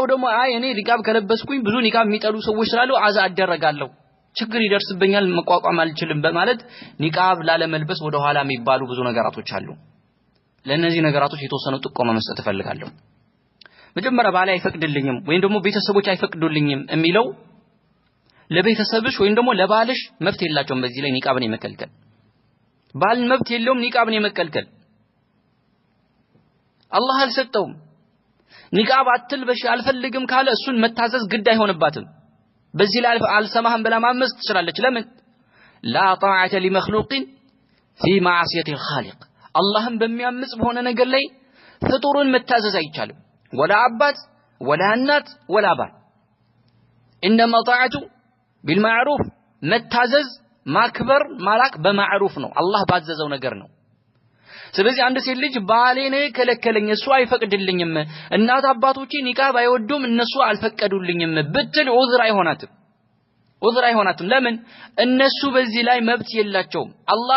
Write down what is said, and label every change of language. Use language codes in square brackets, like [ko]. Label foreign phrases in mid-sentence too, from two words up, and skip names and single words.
[am] ደግሞ አይ እኔ ኒቃብ ከለበስኩኝ ብዙ ኒቃብ የሚጠሉ ሰዎች ስላሉ አዛ አደረጋለሁ ችግር ይደርስብኛል መቋቋም አልችልም በማለት ኒቃብ ላለመልበስ ወደ ኋላ የሚባሉ ብዙ ነገራቶች አሉ ለነዚህ ነገራቶች የተወሰኑ ጥቆማ መስጠት ፈልጋለሁ መጀመሪያ ባለ አይፈቅድልኝም ወይም ደግሞ ቤተሰቦች አይፈቅዱልኝም የሚለው ለቤተሰብሽ ወይም ደግሞ ለባልሽ መብት የላቸውም በዚህ ላይ ኒቃብን የመከልከል ባል መብት የለውም ኒቃብን የመከልከል አላህ አልሰጠውም ኒቃብ አትልበሽ አልፈልግም ካለ እሱን መታዘዝ ግድ አይሆንባትም በዚህ ላይ አልሰማህም ብላ ማመጽ ትችላለች ለምን [ar] لا طاعة لمخلوق في معصية الخالق [am] አላህን በሚያምጽ በሆነ ነገር ላይ ፍጡሩን መታዘዝ አይቻልም ወላ አባት ወላ እናት ወላ ባል [ar] انما طاعته بالمعروف [am] መታዘዝ ማክበር ማላክ በማዕሩፍ ነው አላህ ባዘዘው ነገር ነው ስለዚህ አንድ ሴት ልጅ ባሌኔ ከለከለኝ እሱ አይፈቅድልኝም እናት አባቶቼ ኒቃብ አይወዱም እነሱ አልፈቀዱልኝም ብትል ዑዝር አይሆናትም ለምን እነሱ በዚህ ላይ መብት የላቸውም አላህ